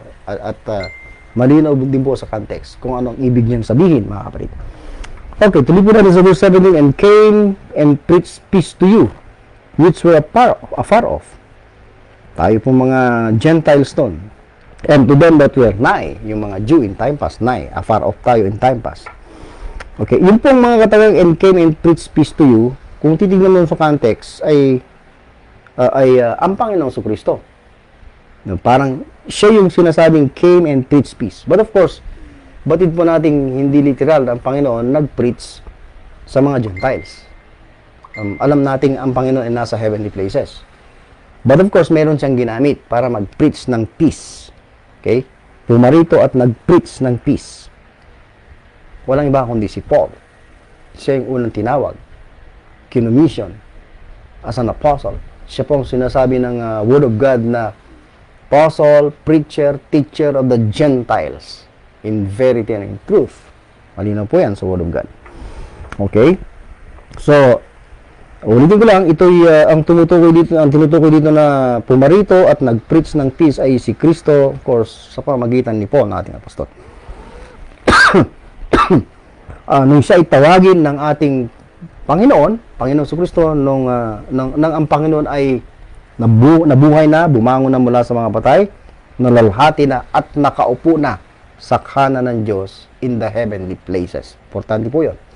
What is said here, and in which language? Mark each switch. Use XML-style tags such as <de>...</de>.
<tl>At malinaw din po sa context kung anong ibig niyang sabihin, mga kapatid.</tl> <en>Okay,</en> <tl>tuloy po natin sa verse 17,</tl> <en>and came and preached peace to you, which were afar off.</en> <tl>Tayo po mga Gentiles doon.</tl> <en>And to them that were nigh,</en> <tl>yung mga Jew</tl> <en>in time past, nigh, afar off tayo in time past.</en> <tl>Okay, yun pong mga katagang</tl> <en>and came and preached peace to you,</en> <tl>kung titignan mo sa context, ay ang Panginoong Kristo. No, parang siya yung sinasabing</tl> <en>came and preached peace.</en> <tl>But of course, batid po nating hindi literal ang Panginoon nag-preach sa mga Gentiles. Alam nating ang Panginoon ay nasa heavenly places. But of course, meron siyang ginamit para mag-preach ng peace. Okay? Pumarito at nag-preach ng peace. Walang iba kundi si Paul. Siya yung unang tinawag. Kinumission as an apostle. Siya pong sinasabi ng Word of God na apostle,</tl> <en>preacher, teacher of the Gentiles in verity and in truth.</en> <tl>Malinaw po yan sa Word of God. Okay? So, ulitin ko lang, ito'y ang tinutukoy dito na pumarito at nag-preach ng peace ay si Kristo, of course, sa pamagitan ni Paul, ating apostol. Nung siya ay tawagin ng ating Panginoong Kristo, nang ang Panginoon ay nabuhay na, bumangon na mula sa mga patay, nalalhati na at nakaupo na sa kanan ng Diyos</tl> <en>in the heavenly places.</en> <tl>Importante po yun.</tl>